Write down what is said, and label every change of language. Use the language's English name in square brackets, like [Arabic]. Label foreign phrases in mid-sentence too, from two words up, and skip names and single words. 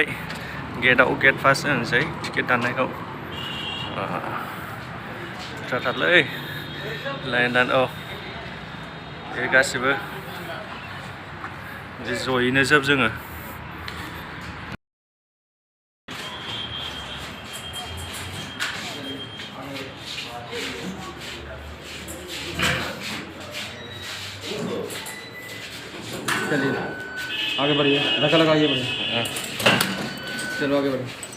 [Bodo] गेटआव [English] gate pass [Bodo] होनोसै टिकेट दाननायखौ। बुरजाथारलै लाइन दान बे गासिबो जयैनो जोब जोङो। [Hindi] चलिए आगे बढ़िए, धक्का लगा आगे बढ़िए। चलो आगे बढ़िए।